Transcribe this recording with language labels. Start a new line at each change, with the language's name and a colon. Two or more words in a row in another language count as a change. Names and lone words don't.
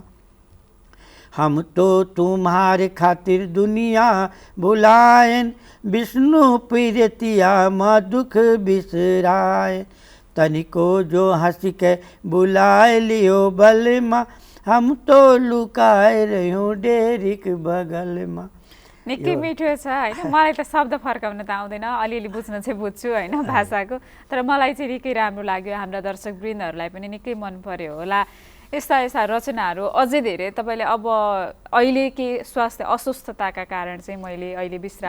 Awadhi: हम तो तुम्हारे खातिर दुनिया भुलायन, विष्णु प्रीतिया माँ दुख बिसरायन। तनिको जो हंस के बुलाए लियो बलमा, हम तो लुकाए रह्यौँ डेरीक बगलमा।
Nepali: निकै मिठो छ हैन। मलाई त शब्द फर्काउन त आउँदैन, अलिअलि बुझ्न चाहिँ बुझ्छु हैन भाषाको, तर मलाई चाहिँ निकै राम्रो लाग्यो। हाम्रा दर्शकवृन्दहरूलाई पनि निकै मन पर्यो होला। यस्ता रचनाहरू अझै धेरै तपाईँले अब अहिले के स्वास्थ्य अस्वस्थताका कारण चाहिँ मैले अहिले विश्राम